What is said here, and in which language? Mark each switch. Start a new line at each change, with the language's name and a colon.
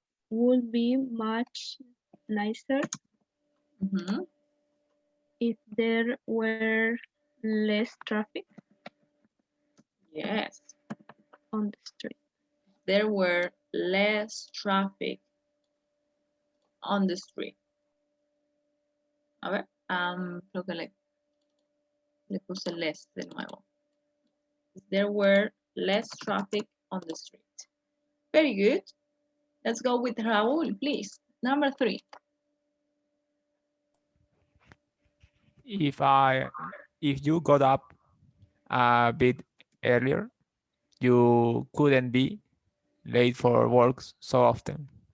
English: would be much nicer if there were less traffic. Yes. On the street. There were less traffic on the street.
Spanish: A ver, creo que le puse less de nuevo.
English: There were less traffic on the street. Very good. Let's go with Raúl, please. Number 3. If you got up a bit earlier, you couldn't be late for work so often.